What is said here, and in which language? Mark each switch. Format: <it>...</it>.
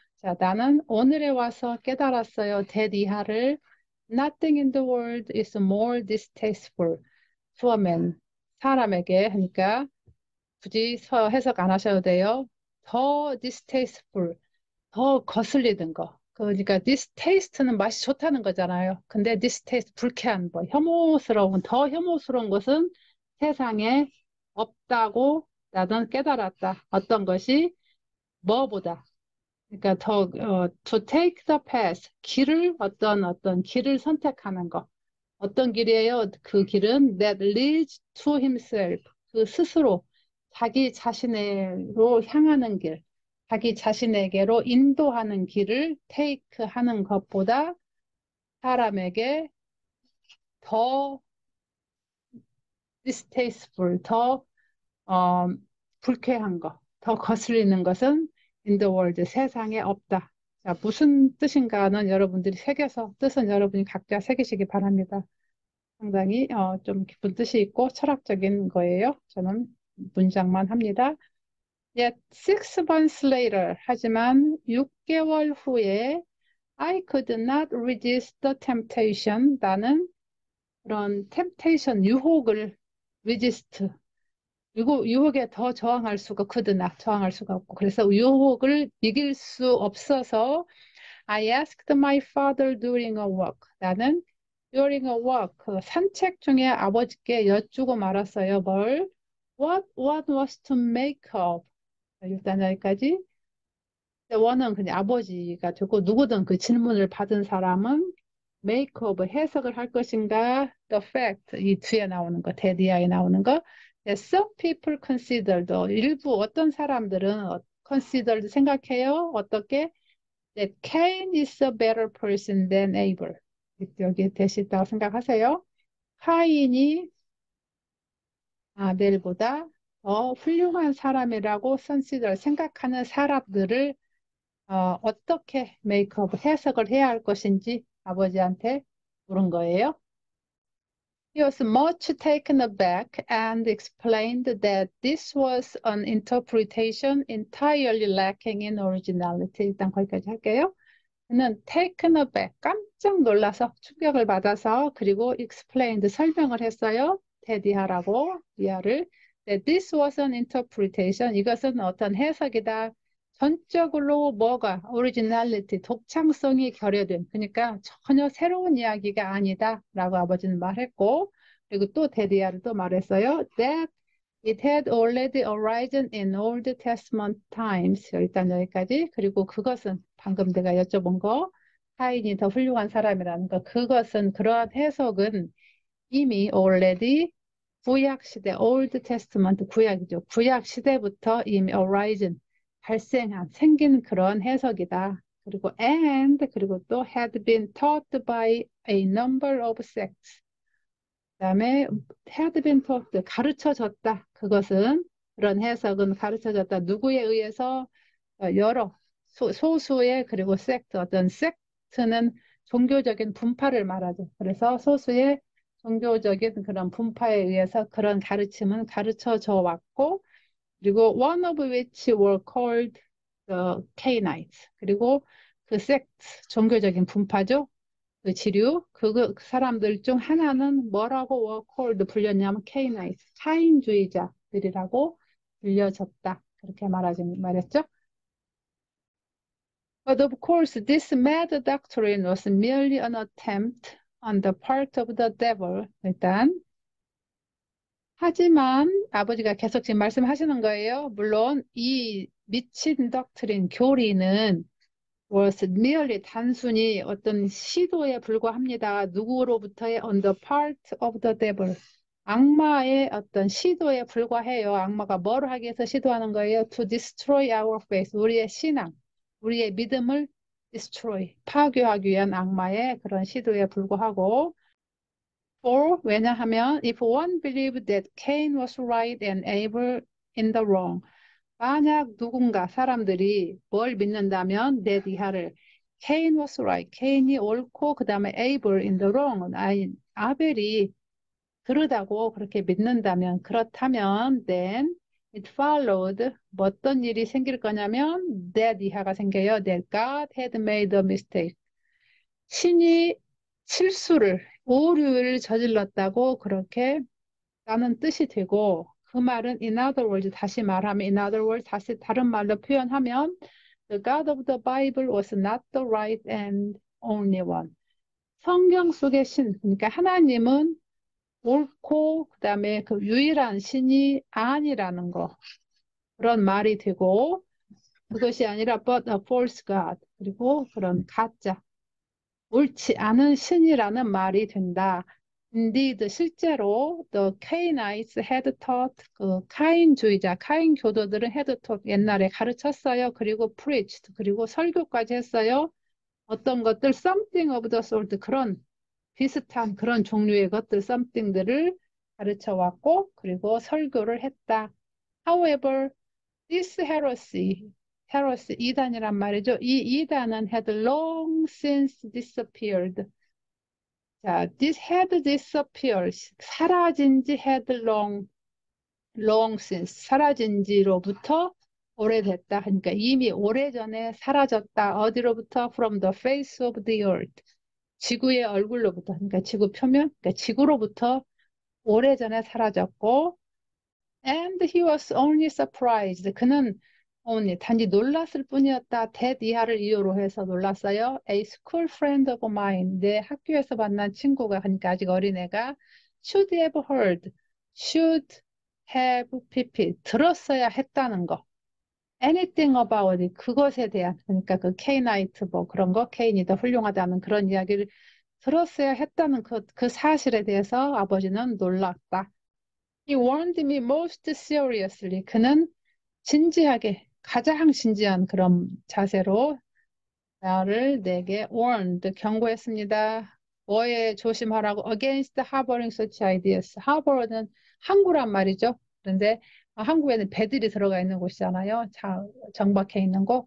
<ko>자, 나는 오늘에 와서 깨달았어요.</ko> <en>대디하를 Nothing in the world is more distasteful to a man.</en> <ko>사람에게 하니까 굳이 해석 안 하셔도 돼요. 더 distasteful, 더 거슬리는 거. 그러니까 distaste는 맛이 좋다는 거잖아요. 근데 distaste, 불쾌한 거, 혐오스러운, 더 혐오스러운 것은 세상에 없다고 나는 깨달았다. 어떤 것이 뭐보다. 그러니까</ko> <en>to take the path,</en> <ko>길을 어떤 길을 선택하는 거. 어떤 길이에요? 그 길은</ko> <en>that leads to himself.</en> <ko>그 스스로 자기 자신으로 향하는 길, 자기 자신에게로 인도하는 길을 take 하는 것보다 사람에게 더 distasteful, 더 어, 불쾌한 것, 더 거슬리는 것은</ko> <en>in the world,</en> <ko>세상에 없다. 자, 무슨 뜻인가는 여러분들이 새겨서 뜻은 여러분이 각자 새기시기 바랍니다. 상당히 좀 깊은 뜻이 있고 철학적인 거예요. 저는 문장만 합니다.</ko> <en>Yet 6 months later,</en> <ko>하지만 6개월 후에</ko> <en>I could not resist the temptation.</en> <ko>나는 그런 temptation, 유혹을 resist, 유혹에 더 저항할 수가 could나 저항할 수가 없고 그래서 유혹을 이길 수 없어서</ko> <en>I asked my father during a walk.</en> <ko>나는 during a walk, 그 산책 중에 아버지께 여쭈고 말았어요. 뭘?</ko> <en>What was to make of?</en> <ko>일단 여기까지. 원은 그냥 아버지가 되고 누구든 그 질문을 받은 사람은 make of, 해석을 할 것인가? The fact, 이 뒤에 나오는 거, 대디아에 나오는 거.</ko> <en>That some people considered,</en> <ko>일부 어떤 사람들은</ko> <en>considered 생각해요.</en> <ko>어떻게?</ko> <en>That Cain is a better person than Abel.</en> <ko>여기 대시 있다고 생각하세요. 카인이 아벨보다 더 훌륭한 사람이라고 선시들 생각하는 사람들을 어떻게 메이크업 해석을 해야 할 것인지 아버지한테 물은 거예요.</ko> <en>He was much taken aback and explained that this was an interpretation entirely lacking in originality.</en> <ko>일단 거기까지 할게요. 는 taken aback, 깜짝 놀라서 충격을 받아서 그리고 explained, 설명을 했어요. 테디하라고 리아를.</ko> <en>This was an interpretation.</en> <ko>이것은 어떤 해석이다. 전적으로 뭐가 originality, 독창성이 결여된, 그러니까 전혀 새로운 이야기가 아니다 라고 아버지는 말했고, 그리고 또 테디아를 또 말했어요.</ko> <en>That it had already arisen in Old Testament times.</en> <ko>일단 여기까지. 그리고 그것은 방금 내가 여쭤본 거, 카인이 더 훌륭한 사람이라는 거, 그것은, 그러한 해석은 이미 already 구약 시대, Old Testament 구약이죠. 구약 시대부터 이미 arisen, 발생한, 생긴 그런 해석이다.</ko> <en>그리고 and,</en> <ko>그리고 또</ko> <en>had been taught by a number of sects.</en> <ko>그다음에 had been taught, 가르쳐졌다. 그것은, 그런 해석은 가르쳐졌다. 누구에 의해서? 여러 소수의, 그리고 섹트, 어떤 섹트는 종교적인 분파를 말하죠. 그래서 소수의 종교적인 그런 분파에 의해서 그런 가르침은 가르쳐져 왔고, 그리고</ko> <en>one of which were called the Cainites.</en> <ko>그리고 그 섹트, 종교적인 분파죠. 그 지류, 그 사람들 중 하나는 뭐라고 were called 불렸냐면 Cainites, 카인주의자들이라고 불려졌다. 그렇게 말했죠.</ko> <en>But of course, this mad doctrine was merely an attempt on the part of the devil.</en> <ko>하지만 아버지가 계속 지금 말씀하시는 거예요. 물론 이 미친 덕트린 교리는 was merely 단순히 어떤 시도에 불과합니다. 누구로부터의</ko> <en>on the part of the devil.</en> <ko>악마의 어떤 시도에 불과해요. 악마가 뭘 하기 위해서 시도하는 거예요?</ko> <en>To destroy our faith.</en> <ko>우리의 신앙, 우리의 믿음을 destroy, 파괴하기 위한 악마의 그런 시도에 불과하고</ko> <en>or 왜냐하면 if one believed that Cain was right and Abel in the wrong.</en> <ko>만약 누군가 사람들이 뭘 믿는다면 내 이하를 Cain was right. 케인이 옳고 그 다음에</ko> <en>Abel in the wrong.</en> <ko>아벨이 그러다고 그렇게 믿는다면 그렇다면</ko> <en>then it followed</en> <ko>어떤 일이 생길 거냐면 that 이하가 생겨요.</ko> <en>That God had made a mistake.</en> <ko>신이 실수를 오류를 저질렀다고</ko> <en>그렇게 라는 뜻이 되고 그 말은 in other words 다시 말하면 in other words 다시 다른 말로 표현하면 the God of the Bible was not the right and only one.</en> <ko>성경 속의 신 그러니까 하나님은 옳고 그다음에 그 유일한 신이 아니라는 거 그런 말이 되고 그것이 아니라</ko> <en>but a false God</en> <ko>그리고 그런 가짜 옳지 않은 신이라는 말이 된다.</ko> <en>Indeed, 실제로 the Cainites had taught</en> <ko>그 카인주의자, 카인 교도들은</ko> <en>had taught</en> <ko>옛날에 가르쳤어요. 그리고 preached 그리고 설교까지 했어요. 어떤 것들 something of the sort 그런 비슷한 그런 종류의 것들 something들을 가르쳐 왔고 그리고 설교를 했다.</ko> <en>However, this heresy</en> <ko>이단이란 말이죠. 이 이단은</ko> <en>had long since disappeared. 자, this had disappeared.</en> <ko>사라진 지</ko> <en>had long since.</en> <ko>사라진 지로부터 오래됐다. 그러니까 이미 오래전에 사라졌다. 어디로부터?</ko> <en>From the face of the earth.</en> <ko>지구의 얼굴로부터. 그러니까 지구 표면, 그러니까 지구로부터 오래전에 사라졌고</ko> <en>and he was only surprised.</en> <ko>그는 only 단지 놀랐을 뿐이었다. that 이하를 이유로 해서 놀랐어요.</ko> <en>A school friend of mine.</en> <ko>내 학교에서 만난 친구가 그러니까 아직 어린애가</ko> <en>should have heard.</en> <ko>should have pp. 들었어야 했다는 거.</ko> <en>anything about it.</en> <ko>그것에 대한 그러니까 그 케이나이트 뭐 그런 거 케인이 더 훌륭하다는 그런 이야기를 들었어야 했다는 그 사실에 대해서 아버지는 놀랐다.</ko> <en>He warned me most seriously.</en> <ko>그는 진지하게, 가장 진지한 그런 자세로 나를 내게 warned, 경고했습니다. 뭐에 조심하라고?</ko> <en>Against harboring such ideas.</en> <ko>harbor는 항구란 말이죠. 그런데 항구에는 배들이 들어가 있는 곳이잖아요. 정박해 있는 곳.</ko>